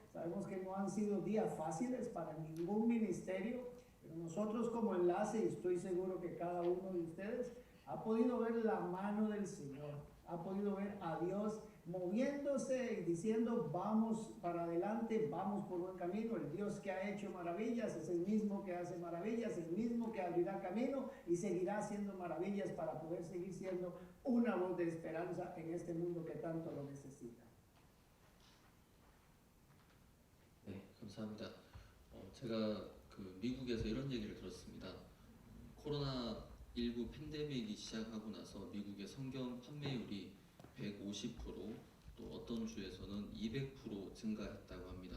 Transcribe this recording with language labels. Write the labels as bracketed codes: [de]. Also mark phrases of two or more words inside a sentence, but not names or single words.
[es] Sabemos que no han sido días fáciles para ningún ministerio, pero nosotros como Enlace, y estoy seguro que cada uno de ustedes, ha podido ver la mano del Señor, ha podido ver a Dios moviéndose y diciendo: vamos para adelante, vamos por buen camino. El Dios que ha hecho maravillas es el mismo que hace maravillas, el mismo que abrirá camino y seguirá haciendo maravillas para poder seguir siendo una voz de esperanza en este mundo que tanto lo necesita. [ko] 네, 감사합니다. 제가 미국에서 이런 얘기를 들었습니다. 코로나19 팬데믹이 시작하고 나서 미국의 성경 판매율이 150%, 또 어떤 주에서는 200% 증가했다고 합니다.